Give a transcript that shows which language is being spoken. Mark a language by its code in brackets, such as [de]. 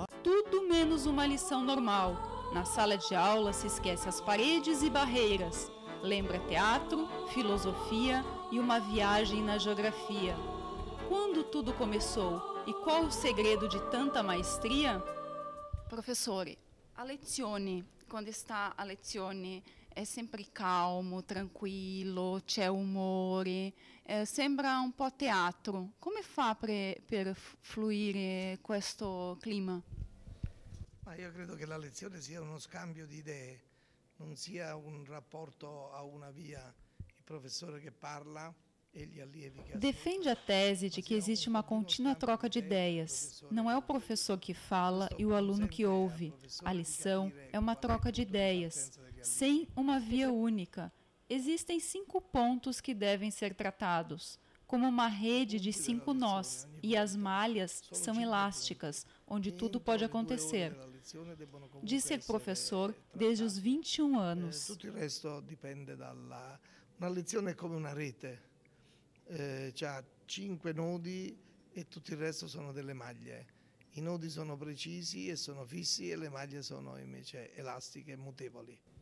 [pt] Tudo menos uma lição normal. Na sala de aula se esquece as paredes e barreiras. Lembra teatro, filosofia e uma viagem na geografia. Quando tudo começou e qual o segredo de tanta maestria? [it] Professore, a lezione, [pt] quando está [it] a lezione, è sempre calmo, tranquillo, c'è umore, sembra un po' teatro. Come fa per fluire questo clima? Ma io credo che la lezione sia uno scambio di idee, non sia un rapporto a una via, il professore che parla. [pt] Defende a tese de que existe uma contínua troca de ideias. Não é o professor que fala e o aluno que ouve. A lição é uma troca de ideias, sem uma via única. Existem 5 pontos que devem ser tratados, como uma rede de 5 nós, e as malhas são elásticas, onde tudo pode acontecer. Diz ser professor desde os 21 anos. [it] Tutto il resto dipende dalla... Una lezione è come una rete. C'ha 5 nodi e tutto il resto sono delle maglie. I nodi sono precisi e sono fissi e le maglie sono invece elastiche e mutevoli.